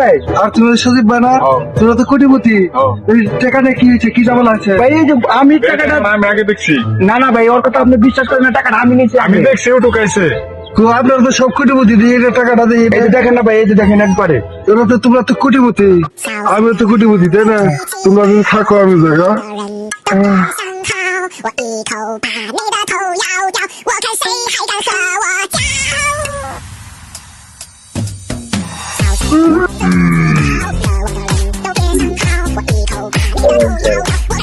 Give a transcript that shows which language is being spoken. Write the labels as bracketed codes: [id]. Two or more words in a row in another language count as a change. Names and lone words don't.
[bn] আর তুমি সজীব ভাই না, তোরা তো কোটিপতি, টাকাটা কি হয়েছে, কি জামাল আছে ভাই? এই যে আমি টাকাটা আমি আগে দেখছি। না না ভাই, ওর কথা আপনি বিশ্বাস করেন না, টাকাটা আমি নিয়েছি, আমি দেখছি ও ঢুকাইছে। আপনার তো সব কোটিপতি দিয়ে টাকাটা দিয়ে, এই যে দেখেন না ভাই, এই যে দেখেন একবারে, তোমরা তো কোটিপতি, আমিও তো কোটিপতি, তাই না? তোমরা যদি থাকো আমি জায়গা [zh] 我一口把你的头咬掉，我看谁还敢和我较。小心，我的人都别想逃，我一口把你的头咬掉。